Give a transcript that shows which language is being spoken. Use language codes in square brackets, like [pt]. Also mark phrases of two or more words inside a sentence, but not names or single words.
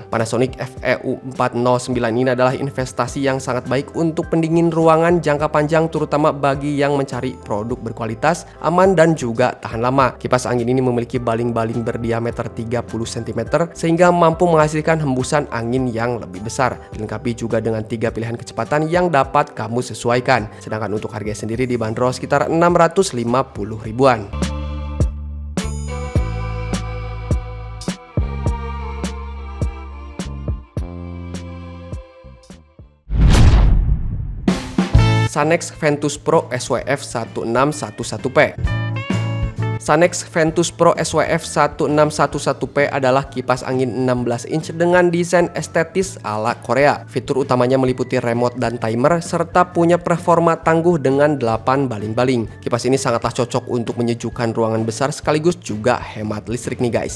[id] Panasonic FEU 409 ini adalah investasi yang sangat baik untuk pendingin ruangan jangka panjang, terutama bagi yang mencari produk berkualitas, aman, dan juga tahan lama. Kipas angin ini memiliki baling-baling berdiameter 30 cm sehingga mampu menghasilkan hembusan angin yang lebih besar. Dilengkapi juga dengan 3 pilihan kecepatan yang dapat kamu sesuaikan. Sedangkan untuk harga sendiri dibanderol sekitar 650 ribuan. Sanex Ventus Pro SWF 1611P. Sanex Ventus Pro SWF 1611P adalah kipas angin 16 inch dengan desain estetis ala Korea. Fitur utamanya meliputi remote dan timer serta punya performa tangguh dengan 8 baling-baling. Kipas ini sangatlah cocok untuk menyejukkan ruangan besar sekaligus juga hemat listrik nih guys.